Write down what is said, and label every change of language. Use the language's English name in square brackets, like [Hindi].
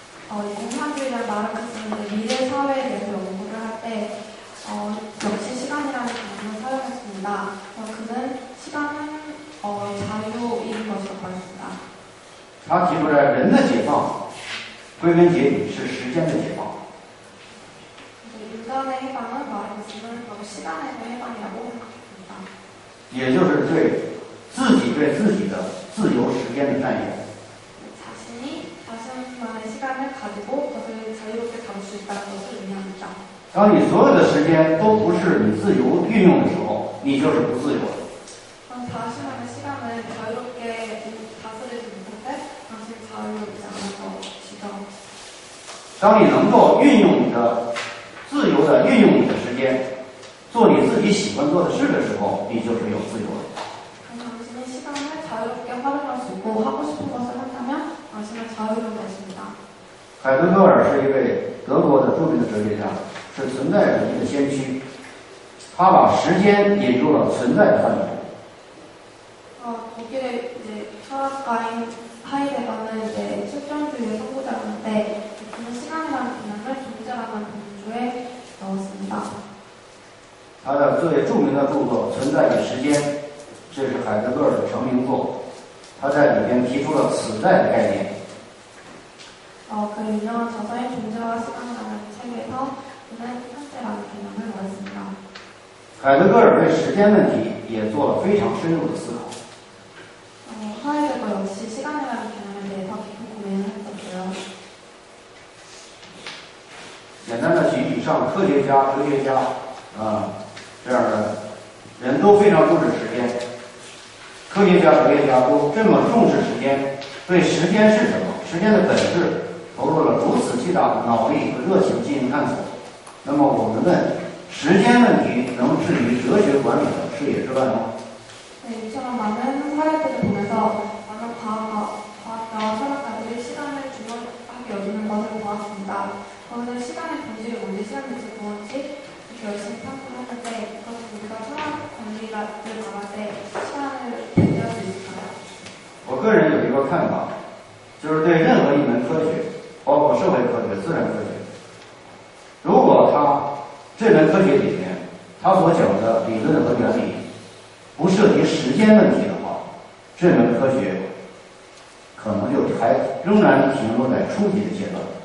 [Korean] 공산주의라는 말을 쓰는데 미래 사회에 대해서 연구를 할 때 역시 시간이라는 개념을 사용했습니다. 그는 시간은 자유인 것으로 보였습니다. [Chinese] 他提出来，人的解放，归根结底是时间的解放。 [Korean] 인간의 해방은 말하고 있으면 바로 시간의 해방이라고 생각합니다. [Chinese] 也就是对自己的自由时间的占有。 [Korean] 자신이 자신만의 시간을 가지고 그것을 자유롭게 다룰 수 있다는 것을 의미합니다. [Chinese] 当你所有的时间都不是你自由运用的时候，你就是不自由的。 [Korean] 자신만의 시간을 자유롭게 다스리지 못할 때 당신 자유롭지 않은 것이죠. [Chinese] 当你能够运用你的自由的运用你的时间，做你自己喜欢做的事的时候，你就是有自由的。 [Korean] 당신의 시간을 자유롭게 활용할 수 있고 하고 싶은 것을 한다면 당신은 자유로운 것입니다. [Chinese] 海德格尔是一位德国的著名的哲学家，是存在主义的先驱。他把时间引入了存在的范畴。 [Korean] 독일의 이제 철학가인 하이데거는 이제 실존주의의 선구자였는데 그는 시간이라는 개념을 존재라는 범주에 넣었습니다. [Chinese] 他的最著名的著作《存在与时间》，这是海德格尔的成名作。他在里边提出了此在的概念。 [Korean] 그 유명한 저서인 존재와 시간이라는 책에서 그는 현재라는 개념을 넣었습니다. [Chinese] 海德格尔对时间问题也做了非常深入的思考。 [Korean] 하이데거 역시 시간이라는 개념에 대해서 깊은 고민을 했었고요. [Chinese] 简单的举以上科学家、哲学家这样的人都非常重视时间。科学家、哲学家都这么重视时间，对时间是什么、时间的本质投入了如此巨大的脑力和热情进行探索。那么我们问：时间问题能置于哲学管理的视野之外吗？ [Korean] 네, 이처럼 많은 사례들을 보면서 많은 과학자와 철학자들이 시간을 중요하게 여기는 것을 보았습니다. 그것은 시간의 본질이 뭔지, 시간의 질이 무엇인지 이렇게 열심히 탐구했는데 그것을 우리가 철학 관리를 말할 때 시간을 배제할 수 있을까요? [Chinese] 我个人有一个看法，就是对任何一门科学，包括社会科学、自然科学，如果这门科学里面它所讲的理论和原理不涉及时间问题的话，这门科学可能就仍然停留在初级的阶段。